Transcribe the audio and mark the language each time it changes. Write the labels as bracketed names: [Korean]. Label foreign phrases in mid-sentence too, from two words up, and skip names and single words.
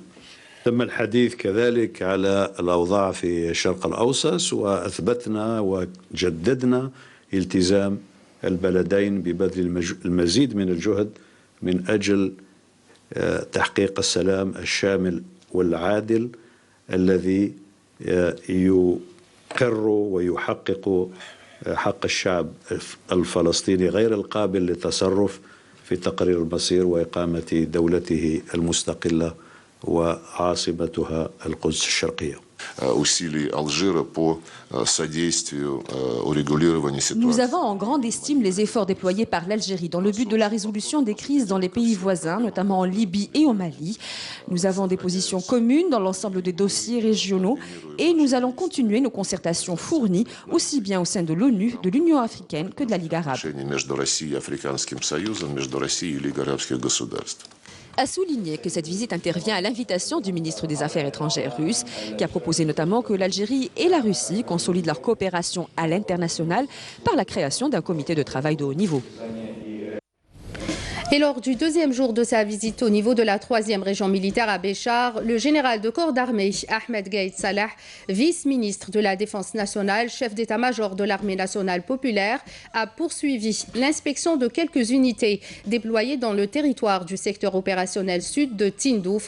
[Arabic] تم الحديث كذلك على الأوضاع في الشرق الأوسط، وأثبتنا وجددنا التزام البلدين ببذل المزيد من الجهد من أجل تحقيق السلام الشامل والعادل الذي يقر ويحقق حق الشعب الفلسطيني غير القابل للتصرف في تقرير المصير وإقامة دولته المستقلة وعاصمتها القدس الشرقية. [Russian] Усилий Алжира по содействию урегулированию ситуации. [French] Nous avons en grande estime les efforts déployés par l'Algérie dans le but de la résolution des crises dans les pays voisins, notamment en Libye et au Mali. Nous avons des positions communes dans l'ensemble des dossiers régionaux et nous allons continuer nos concertations fournies aussi bien au sein de l'ONU, de l'Union africaine que de la Ligue arabe. [Russian] Между Россией и Африканским союзом, между Россией и Лигой арабских государств. [French] A souligné que cette visite intervient à l'invitation du ministre des Affaires étrangères russe, qui a proposé notamment que l'Algérie et la Russie consolident leur coopération à l'international par la création d'un comité de travail de haut niveau. Et lors du deuxième jour de sa visite au niveau de la 3e région militaire à Béchar, le général de corps d'armée Ahmed Gaïd Salah, vice-ministre de la Défense nationale, chef d'état-major de l'armée nationale populaire, a poursuivi l'inspection de quelques unités déployées dans le territoire du secteur opérationnel sud de Tindouf.